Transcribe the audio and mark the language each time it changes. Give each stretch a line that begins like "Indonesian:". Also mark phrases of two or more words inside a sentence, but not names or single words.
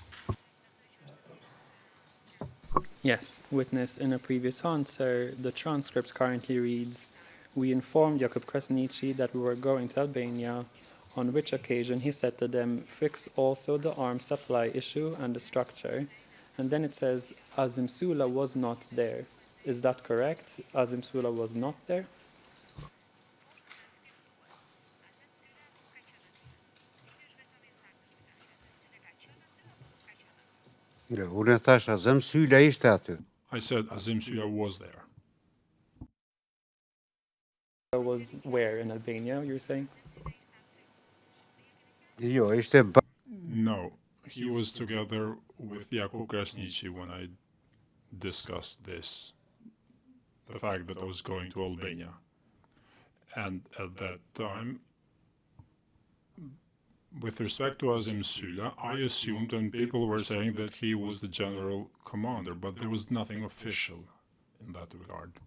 English: Yes, witness, in a previous answer, the transcript currently reads, "We informed Jakub Krasniqi that we were going to Albania, on which occasion he said to them, fix also the arms supply issue and the structure." And then it says, Azim Sula was not there. Is that correct? Azim Sula was not there?
Albanian: Unë thash Azem Syla ishte aty.
English: I said Azim Sula was there. Was where in Albania, you're saying?
Albanian: Jo, ishte
English: No, he was together with Jakub Krasniqi when I discussed this, the fact that I was going to Albania. And at that time, with respect to Azim Sula, I assumed, and people were saying that he was the general commander, but there was nothing official in that regard.